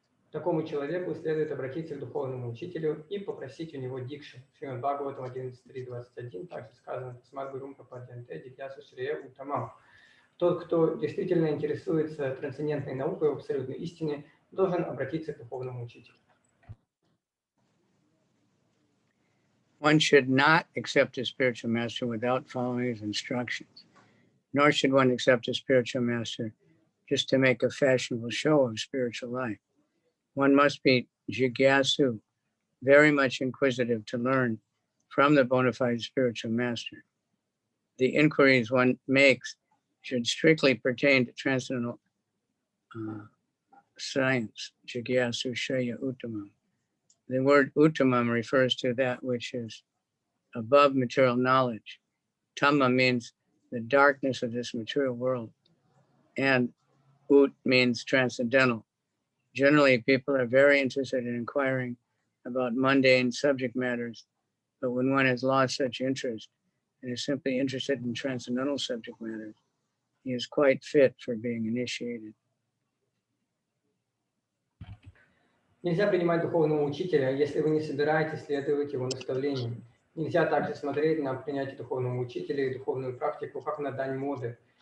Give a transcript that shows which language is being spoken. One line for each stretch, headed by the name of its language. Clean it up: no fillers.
Russian: Такому человеку следует обратиться к духовному учителю и попросить у него дикшу. Шримад Бхагаватам 11.3.21 также сказано
Sanskrit: «Тасмат гурум прападьянте дикьясу шрея утамам».
Russian: Тот, кто действительно интересуется трансцендентной наукой об абсолютной истине, должен обратиться к духовному учителю.
English: One should not accept a spiritual master without following his instructions, nor should one accept a spiritual master just to make a fashionable show of spiritual life. One must be jigyasu, very much inquisitive to learn from the bona fide spiritual master. The inquiries one makes should strictly pertain to transcendental science,
Sanskrit: jigyasu shreya uttamam.
English: The word uttamam refers to that which is above material knowledge. Tama means the darkness of this material world, and ut means transcendental. Generally, people are very interested in inquiring about mundane subject matters, but when one has lost such interest and is simply interested in transcendental subject matters, he is quite fit for being initiated.
Russian: Нельзя принимать духовного учителя, если вы не собираетесь следовать его наставлениям. Нельзя также смотреть на принятие духовного учителя и духовную практику, как на дань моды.